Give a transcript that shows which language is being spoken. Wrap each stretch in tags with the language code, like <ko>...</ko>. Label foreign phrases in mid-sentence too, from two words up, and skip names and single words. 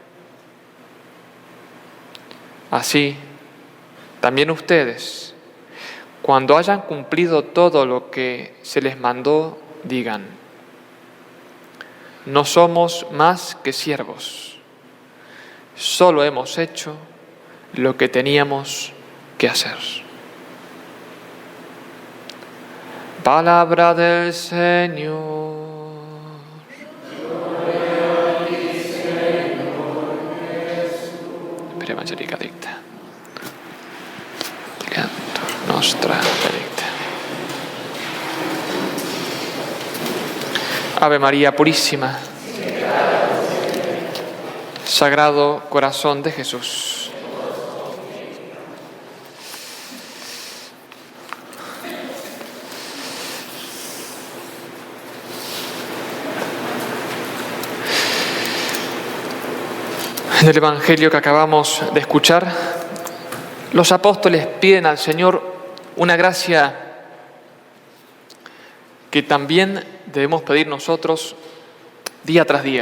<es>Así, también ustedes, cuando hayan cumplido todo lo que se les mandó, digan: no somos más que siervos, solo hemos hecho lo que teníamos que hacer. Palabra del Señor. Gloria a ti, Señor Jesús.</es> <la>Per Evangelica dicta. Nostra benedicta.</la> <es>Ave María Purísima, Sagrado Corazón de Jesús. En el Evangelio que acabamos de escuchar, los apóstoles piden al Señor una gracia que también debemos pedir nosotros día tras día.</es>